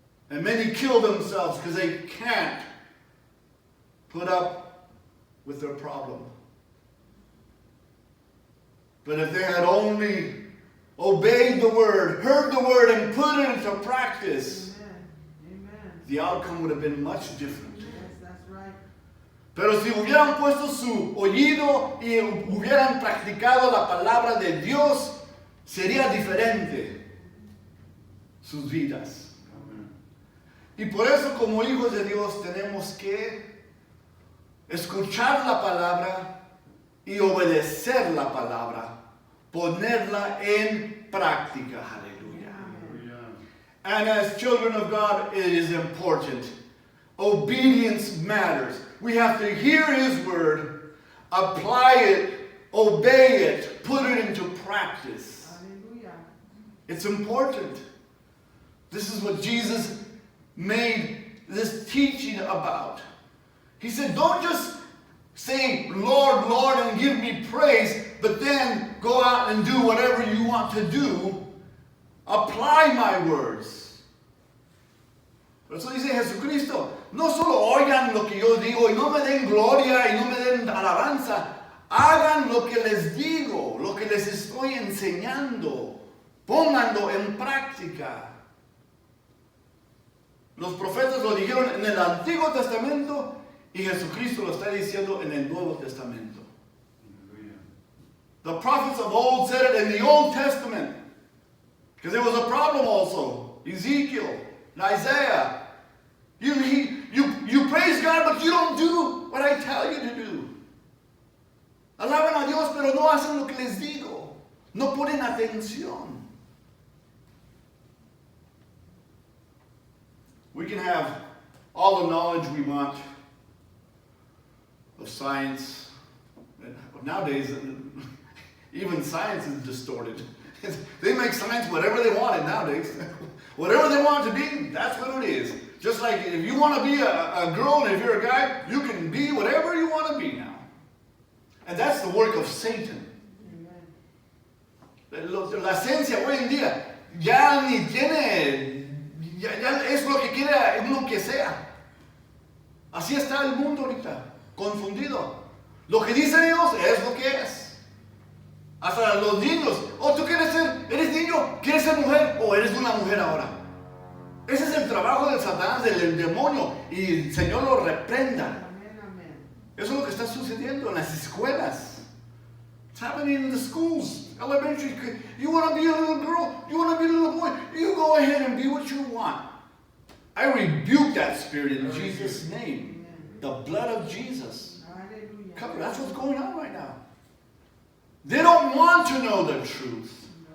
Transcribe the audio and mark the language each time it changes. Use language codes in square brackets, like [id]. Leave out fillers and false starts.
[en] And many kill themselves because they can't put up with their problem. But if they had only obeyed the word, heard the word, and put it into practice, Amen. the outcome would have been much different. Yes, that's right. [es] Pero si hubieran puesto su oído y hubieran practicado la palabra de Dios, sería diferente sus vidas. Y por eso, como hijos de Dios, tenemos que escuchar la palabra y obedecer la palabra, ponerla en práctica. Aleluya. [en] And as children of God, it is important. Obedience matters. We have to hear His word, apply it, obey it, put it into practice. Hallelujah. It's important. This is what Jesus made this teaching about. He said, don't just say, Lord, Lord, and give me praise, but then go out and do whatever you want to do. Apply my words. [es] Por eso dice Jesucristo, no solo oigan lo que yo digo y no me den gloria y no me den alabanza, hagan lo que les digo, lo que les estoy enseñando, pónganlo en práctica. Los profetas lo dijeron en el Antiguo Testamento y Jesucristo lo está diciendo en el Nuevo Testamento. [en] The prophets of old said it in the Old Testament because there was a problem also. Ezekiel, Isaiah. You praise God, but you don't do what I tell you to do. [es] Alaban a Dios, pero no hacen lo que les digo. No ponen atención. [en] We can have all the knowledge we want of science. Nowadays, even science is distorted. They make science whatever they want it nowadays. Whatever they want it to be, that's what it is. Just like if you want to be a girl and if you're a guy, you can be whatever you want to be now. And that's the work of Satan. Amen. [es] La ciencia hoy en día ya ni tiene, ya es lo que quiera uno que sea. Así está el mundo ahorita, confundido. Lo que dicen ellos es lo que es. Hasta los niños, tú eres niño, quieres ser mujer o eres una mujer ahora. Ese es el trabajo del Satanás, del demonio, y el Señor lo reprenda. Amen, amen. Eso es lo que está sucediendo en las escuelas. [en] It's happening in the schools, elementary. You want to be a little girl, you want to be a little boy, you go ahead and be what you want. I rebuke that spirit in Jesus' name. The blood of Jesus. Hallelujah. That's what's going on right now. They don't want to know the truth.